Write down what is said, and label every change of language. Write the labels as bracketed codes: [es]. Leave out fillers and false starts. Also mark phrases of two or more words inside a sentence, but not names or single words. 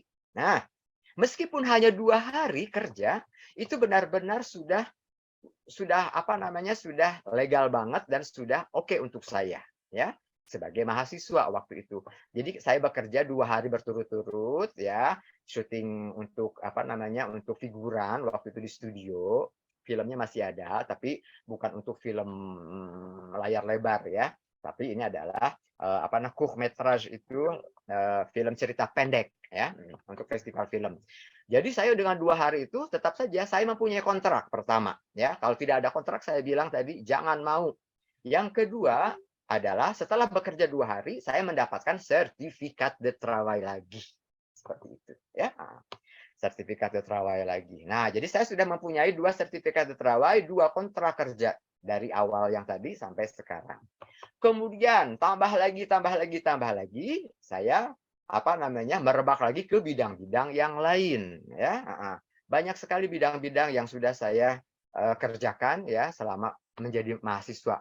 [id] Nah, meskipun hanya 2 hari kerja, itu benar-benar sudah sudah legal banget dan sudah oke untuk saya, ya, sebagai mahasiswa waktu itu. Jadi saya bekerja 2 hari berturut-turut, ya, syuting untuk untuk figuran waktu itu di studio. Filmnya masih ada, tapi bukan untuk film layar lebar, ya. Tapi ini adalah [fr] court métrage [id] itu film cerita pendek, ya, untuk festival film. Jadi saya dengan 2 hari itu tetap saja saya mempunyai kontrak pertama, ya. Kalau tidak ada kontrak saya bilang tadi jangan mau. Yang kedua adalah setelah bekerja 2 hari saya mendapatkan sertifikat [fr] de travail [id] lagi. Seperti itu, ya. Sertifikat [fr] de travail [id] lagi. Nah, jadi saya sudah mempunyai 2 sertifikat [fr] de travail, [id] 2 kontrak kerja dari awal yang tadi sampai sekarang. Kemudian tambah lagi, saya merebak lagi ke bidang-bidang yang lain, ya. Banyak sekali bidang-bidang yang sudah saya kerjakan, ya, selama menjadi mahasiswa.